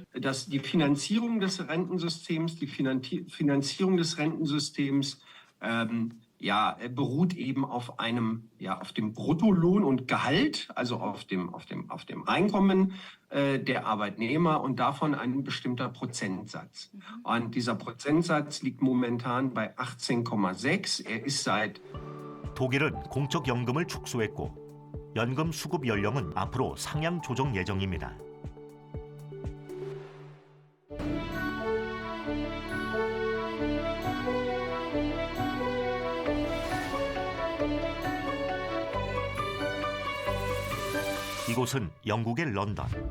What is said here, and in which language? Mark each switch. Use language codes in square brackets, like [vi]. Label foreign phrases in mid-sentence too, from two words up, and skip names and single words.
[de] Die Finanzierung des Rentensystems, beruht eben auf dem Bruttolohn und Gehalt, also auf dem Einkommen der Arbeitnehmer und davon ein bestimmter Prozentsatz. Und dieser Prozentsatz liegt momentan bei 18,6. Er ist seit [ko] 독일은 공적 연금을 축소했고 연금 수급 연령은 앞으로 상향 조정 예정입니다. 이곳은 영국의 런던.